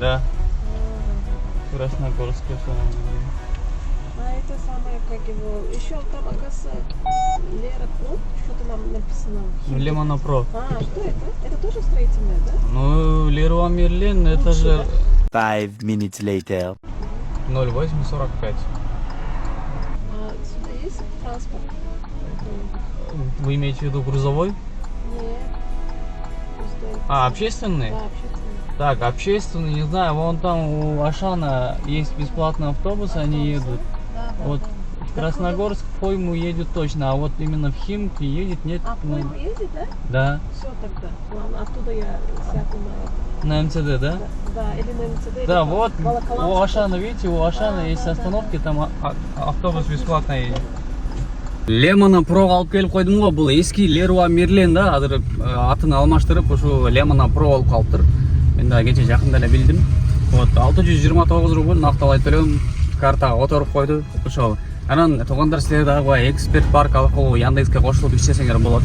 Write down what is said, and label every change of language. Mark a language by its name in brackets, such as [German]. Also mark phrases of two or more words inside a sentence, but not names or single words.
[Russian] Да. Красногорская самая. А это самое, как его, еще там, оказывается, Лера Про, что-то нам написано. Лемонопро. Что это? Это тоже строительное, да? Ну, Леруа Мерлен, это же [English] 5 minutes later. [Russian] 0845. А сюда есть транспорт? Вы имеете в виду грузовой? Нет. Общественный? Да, общественный. Так, общественный, не знаю, вон там у Ашана есть бесплатный автобус, они едут. Да, Вот да. в Красногорск в Пойму едет точно, а вот именно в Химки едет нет. А в Пойму ездит, да? Да. Все тогда. Ладно, оттуда я сяду На МЦД, да? Да, или на МЦД. Да, или вот Волоколамск. у Ашана, видите, у Ашана есть остановки, там автобус бесплатно едет. [Kyrgyz] Лемонопро алып келип койдум го, бул эски Леруа Мерлен да, азыр атын алмаштырып ушу Лемонопро болуп калыптыр. Мен да кече жакында эле билдим. Вот 629 рубль накталай төлөм картага которуп койду. Ошол. Анан туугандар, силер дагы эксперт парк аркылуу Яндекске кошулуп иштесеңер болот.